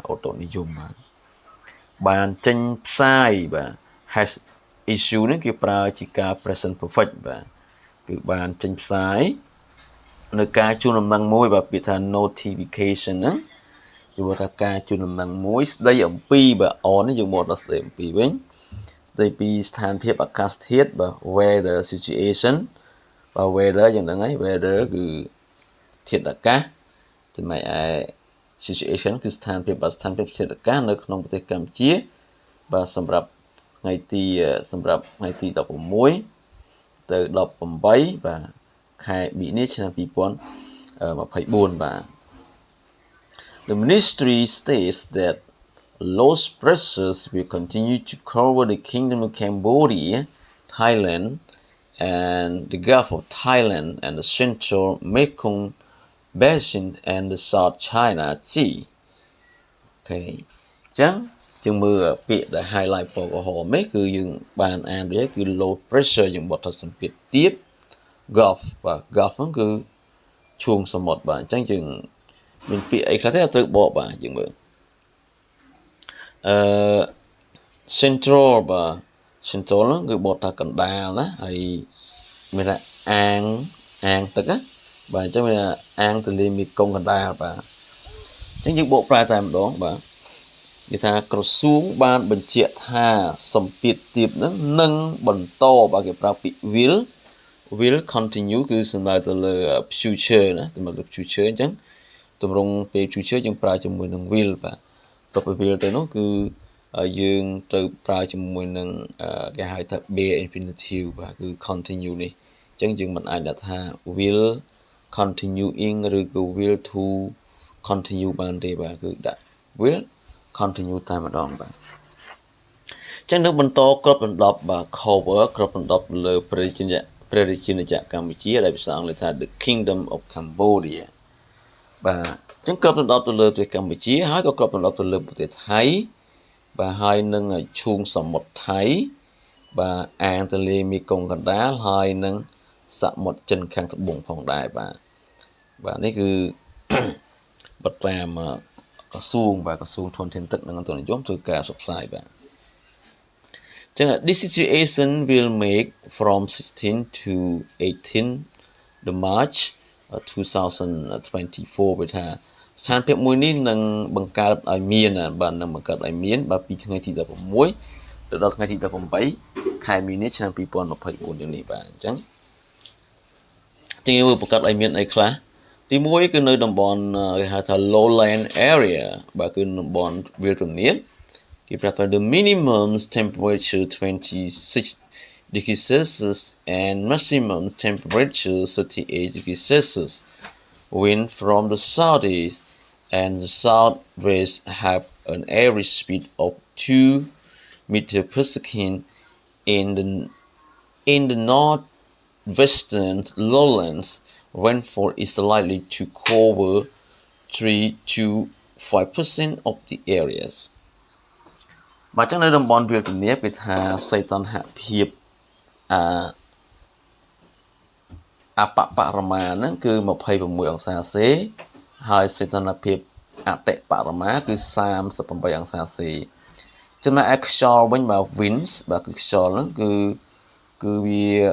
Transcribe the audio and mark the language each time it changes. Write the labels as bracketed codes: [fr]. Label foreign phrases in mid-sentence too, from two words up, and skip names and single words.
[km] អូតុនិយមបាទបានចេញផ្សាយបាទ [en] has issue [km] នេះគេប្រើជាការ [en] present perfect [km] បាទគឺបានចេញផ្សាយនៅការជូនដំណឹងមួយបាទពាក្យថា notification ហ្នឹងយើងบอกថាការជូនដំណឹងមួយស្ដីអំពីបាទ on នេះយើងមកដល់ស្ដីអំពីវិញស្ដីពីស្ថានភាព អាកាសធាតុបាទ [en] weather situation [km] បាទ weather យ៉ាងហ្នឹងហើយ weather គឺធាតុអាកាស ចំណែកឯ situation គឺស្ថានភាពធាតុអាកាសនៅក្នុងប្រទេសកម្ពុជាបាទ សម្រាប់ថ្ងៃទី16ទៅ18បាទខែមីនាឆ្នាំ2024បាទ [en] The ministry states that low pressures will continue to cover the Kingdom of Cambodia, Thailand, and the Gulf of Thailand and the Central Mekong Basin and the South China Sea. Okay. [km] ចឹងជាងមើលពាក្យដែល highlight ពណ៌ក្រហមនេះគឺយើងបានអានដូចគឺ [en] low pressure [km] យើងបត់ថាសម្ពាធទាប ɡַlf បាទ ɡַlf ហ្នឹងគឺឈូងសមុទ្របាទអញ្ចឹងយើងមានពាក្យអីខ្លះទេត្រូវបកបាទយើងមើលcentral បាទ central ហ្នឹងគឺបកថាកណ្ដាលណាហើយមានថាអាងទឹកណាបាទអញ្ចឹងមានអាង ទន្លេមេគង្គកណ្ដាលបាទអញ្ចឹងយើងបកប្រែតែម្ដងបាទនិយាយថាក្រសួងបានបញ្ជាក់ថាសម្ពាធទាបហ្នឹងនឹងបន្តបាទគេប្រើពាក្យ [en] will continue [km] គឺសំដៅទៅលើ future ណាទៅលើ future អញ្ចឹងទម្រង់ពេល future យើងប្រើជាមួយនឹង will បាទទៅពេល will ទៅនោះគឺយើងត្រូវប្រើជាមួយនឹងគេហៅថា [en] bare infinitive [km] បាទគឺ continue នេះអញ្ចឹងយើងមិនអាចដាក់ថា [en] will continuing [km] ឬក៏ will [en] to continue [km] បានទេបាទគឺដាក់ [en] will continue [km] តែម្ដងបាទចឹងនឹងបន្តគ្របដណ្ដប់បាទ cover គ្របដណ្ដប់លើព្រះរាជាណា ចក្រកម្ពុជាដែលភាសាអង់គ្លេសថា the Kingdom of Cambodia បាទចឹងគ្របដណ្ដប់ទៅលើប្រទេសកម្ពុជាហើយក៏គ្របដណ្ដប់ទៅលើ ប្រទេសថៃបាទហើយនឹងឈូងសមុទ្រថៃបាទអាងទន្លេមេគង្គកណ្ដាលហើយនឹងសមុទ្រចិនខាងត្បូងផងដែរបាទនេះគឺបទតាមក្រសួងបាទក្រសួងធនធានទឹកនិងអន្តរនិយមធ្វើការផ្សព្វផ្សាយបាទចឹង [en] this situation will make from 16 to 18 the March [km] 2024 វាថាស្ថានភាពមួយនេះនឹងបង្កើតឲ្យមានបាទនឹងបង្កើតឲ្យមានបាទពីថ្ងៃទី16ទៅដល់ថ្ងៃទី18ខែមីនាឆ្នាំ2024នេះបាទអញ្ចឹង យើងបង្កើតឲ្យមានអីខ្លះទី1គឺនៅតំបន់គេហៅថា [en] Lowland area [km] បាទគឺតំបន់វាលទំនាបគេប្រាប់ថា [en] the minimum temperature 26 degrees Celsius and maximum temperature 38 degrees Celsius wind from the southeast and the southwest have an average speed of 2 meters per second in the Northwestern Lowlands. Rainfall is likely to cover 3 to 5% of the areas. [km] បាទចឹងនៅតំបន់វាលទំនាបគេថាសីតុណ្ហភាពអបបរមាហ្នឹងគឺ26អង្សាសេហើយសីតុណ្ហភាពអតិបរមាគឺ38អង្សាសេចំណែកឯខ្យល់វិញបាទ winds បាទគឺខ្យល់ហ្នឹងគឺវា